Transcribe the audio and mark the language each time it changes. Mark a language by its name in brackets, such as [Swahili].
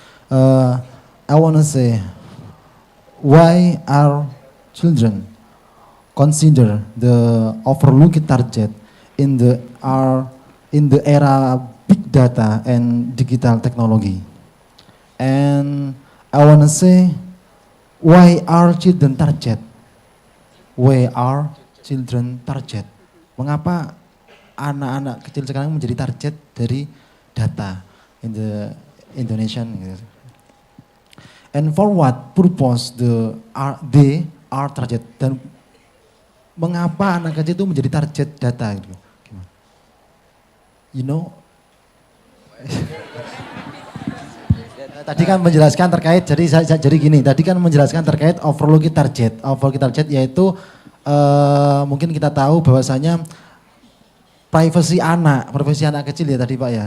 [English] I want to say, why are children consider the overlooked target in the era big data and digital technology? And I want to say, why are children target? Why are children target? [Indonesian] Mengapa anak-anak kecil sekarang menjadi target dari data [English] in the Indonesian? And for what purpose they are target? [Indonesian] Dan mengapa anak kecil itu menjadi target data? [English] You know? [Indonesian] Tadi kan menjelaskan terkait, jadi gini, tadi kan menjelaskan terkait overlooked target. Overlooked target yaitu mungkin kita tahu bahwasanya privasi anak kecil ya tadi Pak ya.